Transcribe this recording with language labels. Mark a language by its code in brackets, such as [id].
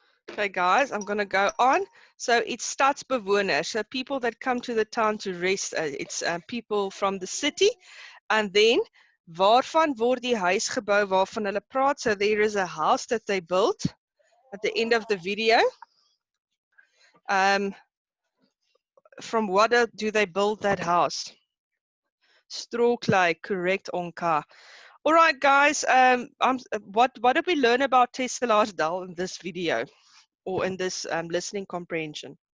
[en] Okay, guys, I'm going to go on. So it's stadsbewoners, so people that come to the town to rest. It's people from the city. And then, [af] waarvan word die huis gebou waarvan hulle praat? [en] So there is a house that they built at the end of the video. From what do they build that house? Stroklei, correct, Onka. All right, guys. What did we learn about Tesselaarsdal in this video, or in this listening comprehension?